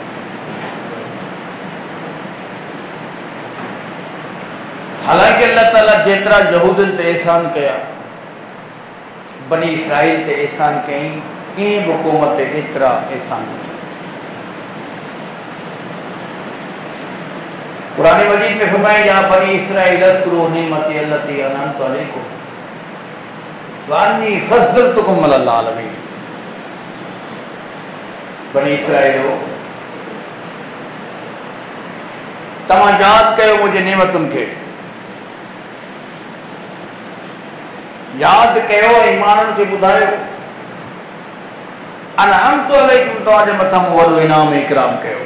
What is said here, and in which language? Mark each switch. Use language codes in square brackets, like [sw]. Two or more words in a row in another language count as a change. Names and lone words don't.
[sd] हालांकि अल्लाह ताला जेतरा यहूदन ते एहसान कया, बनी इसराइल ते एहसान कई, कंहिं बि क़ौम ते एतिरा एहसान कया। कुरान मजीद में फरमाया [ar] يا بني إسرائيل اذكروا نعمتي التي أنعمت عليكم وأني فضلتكم على العالمين. [sd] बनी इसराइलो तव्हां यादि कयो मुंहिंजे नेमतुनि खे, यादि कयो ऐं माण्हुनि खे ॿुधायो [ar] أنعمت عليكم, [sd] तव्हांजे मथां मूं वॾो इनाम इकराम कयो।